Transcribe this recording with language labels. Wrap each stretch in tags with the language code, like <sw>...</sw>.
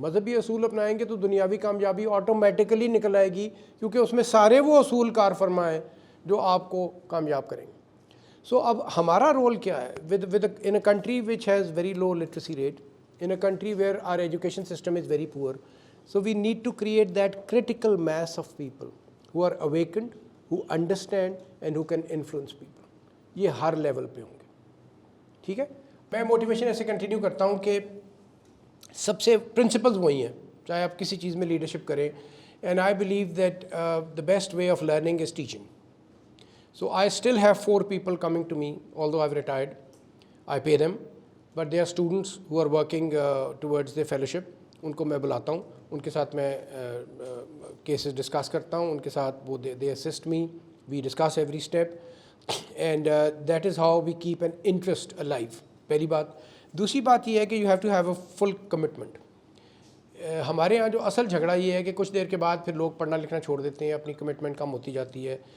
<ur>مذہبی اصول اپنائیں گے تو دنیاوی کامیابی آٹومیٹیکلی نکل آئے گی، کیونکہ اس میں سارے وہ اصول کار فرما ہیں جو آپ کو کامیاب کریں گے. سو اب ہمارا رول کیا ہے</ur> <en>In a country which has very low literacy rate, in a country where our education system is very poor. So we need to create that critical mass of people who are awakened, who understand and who can influence people.</en> <ur>یہ ہر level پہ ہوں گے. ٹھیک ہے، میں motivation ایسے continue کرتا ہوں کہ سب سے پرنسپلز وہی ہیں چاہے آپ کسی چیز میں لیڈرشپ کریں.</ur> <en>And I believe that the best way of learning is teaching. So I still have 4 people coming to me although I've retired. I pay them. But they are students who are working towards their fellowship.</en> <ur>ان کو میں بلاتا ہوں، ان کے ساتھ میں cases discuss کرتا ہوں، ان کے ساتھ وہ</ur> <en>They assist me, we discuss every step and that is how we keep an interest alive.</en> <ur>پہلی بات. دوسری بات یہ ہے کہ</ur> <en>You have to have a full commitment.</en> <ur>ہمارے یہاں جو اصل جھگڑا یہ ہے کہ کچھ دیر کے بعد پھر لوگ پڑھنا لکھنا چھوڑ دیتے ہیں، اپنی کمٹمنٹ کم ہوتی جاتی ہے.</ur>